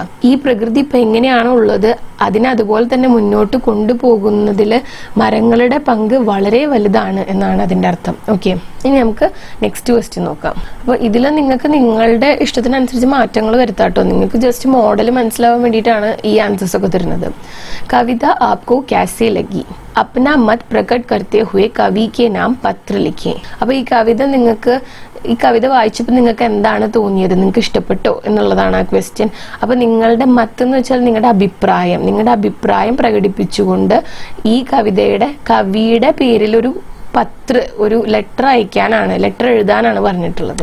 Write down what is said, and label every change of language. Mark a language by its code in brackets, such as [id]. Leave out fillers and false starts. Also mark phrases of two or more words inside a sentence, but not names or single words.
[ml] ഈ പ്രകൃതി ഇപ്പം എങ്ങനെയാണോ ഉള്ളത് അതിനെ അതുപോലെ തന്നെ മുന്നോട്ട് കൊണ്ടുപോകുന്നതിൽ മരങ്ങളുടെ പങ്ക് വളരെ വലുതാണ് എന്നാണ് അതിൻ്റെ അർത്ഥം. ഓക്കെ, ഇനി നമുക്ക് [en] next question [ml] നോക്കാം. അപ്പോൾ ഇതിൽ നിങ്ങൾക്ക് നിങ്ങളുടെ ഇഷ്ടത്തിനനുസരിച്ച് മാറ്റങ്ങൾ വരുത്താട്ടോ. നിങ്ങൾക്ക് [en] just model [ml] മനസ്സിലാവാൻ വേണ്ടിയിട്ടാണ് ഈ ആൻസേഴ്സ് ഒക്കെ തരുന്നത്. [hi] कविता आपको कैसी लगी, अपना मत प्रकट करते हुए कवि के नाम पत्र लिखें. [ml] അപ്പോൾ ഈ കവിത വായിച്ചപ്പോൾ നിങ്ങൾക്ക് എന്താണ് തോന്നിയത്, നിങ്ങൾക്ക് ഇഷ്ടപ്പെട്ടോ എന്നുള്ളതാണ് ആ ക്വസ്റ്റ്യൻ. അപ്പോൾ നിങ്ങളുടെ മത്ത് എന്ന് വെച്ചാൽ നിങ്ങളുടെ അഭിപ്രായം പ്രകടിപ്പിച്ചുകൊണ്ട് ഈ കവിയുടെ പേരിൽ ഒരു ലെറ്റർ എഴുതാനാണ് പറഞ്ഞിട്ടുള്ളത്.